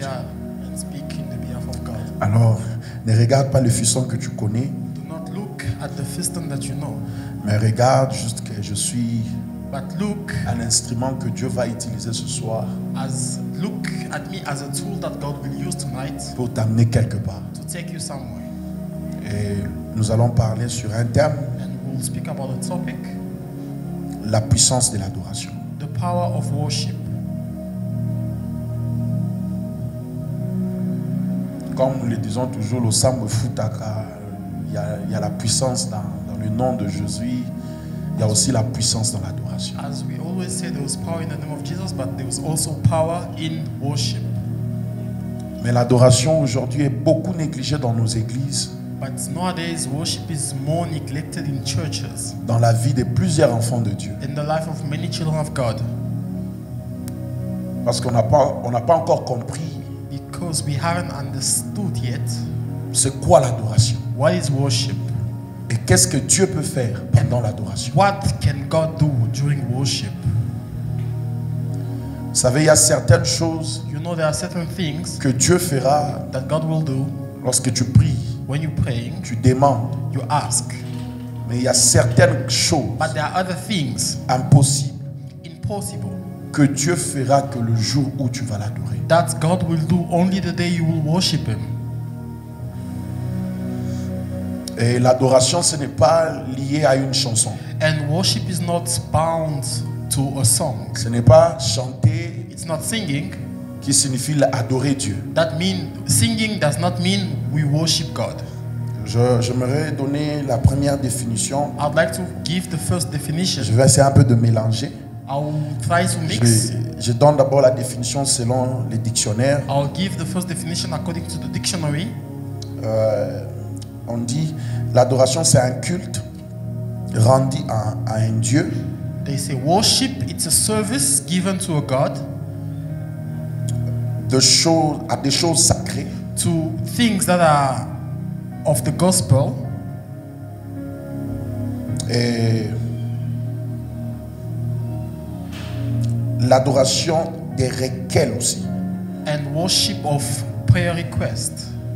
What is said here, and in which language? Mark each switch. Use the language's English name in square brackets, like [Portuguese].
[English] here and speaking on behalf of God. [French] Alors, ne regarde pas le fiston que tu connais, [English] Do not look at the fiston that you know, [French] mais regarde juste que je suis [English] but look [French] un instrument que Dieu va utiliser ce soir [English] look at me as a tool that God will use tonight [French] pour t'amener quelque part. [English] to take you somewhere. [French] Et nous allons parler sur un thème, [English] And we'll speak about a topic, [French] la puissance de l'adoration. [English] the power of worship. [French] Comme nous le disons toujours, le Sambe Futaka, il y a la puissance dans le nom de Jésus, il y a aussi la puissance dans l'adoration. [English] As we always say, there was power in the name of Jesus, but there was also power in worship. [French] Mais l'adoration aujourd'hui est beaucoup négligée dans nos églises, [English] But nowadays, worship is more neglected in churches, [French] dans la vie de plusieurs enfants de Dieu. [English] in the life of many children of God, [French] Parce qu'on n'a pas encore compris [English] because we haven't understood yet [French] c'est quoi l'adoration. [English] what is worship. [French] Et qu'est-ce que Dieu peut faire pendant l'adoration. [English] What can God do during worship? [French] Vous savez, il y a certaines choses [English] You know, there are certain things [French] que Dieu fera [English] that God will do [French] lorsque tu pries, [English] when you're praying, [French] tu demandes. [English] you ask. [French] Mais il y a certaines choses [English] But there are other things, [French] impossibles [English] impossible, [French] que Dieu fera que le jour où tu vas l'adorer. [English] that God will do only the day you will worship Him. [French] Et l'adoration, ce n'est pas lié à une chanson. [English] And worship is not bound to a song. [French] Ce n'est pas chanter [English] It's not singing. [French] qui signifie adorer Dieu. [English] That mean singing does not mean we worship God. [French] J'aimerais donner la première définition. [English] I'd like to give the first definition. [French] Je vais essayer un peu de mélanger. [English] I'll try to mix. [French] Je donne d'abord la définition selon les dictionnaires. [English] I'll give the first definition according to the dictionary. [French] On dit l'adoration, c'est un culte rendu à un Dieu [English] They say worship, it's a service given to a God, [French] à des choses sacrées, [English] to things that are of the gospel, [French] et l'adoration des requêtes aussi. [English] and worship of prayer request.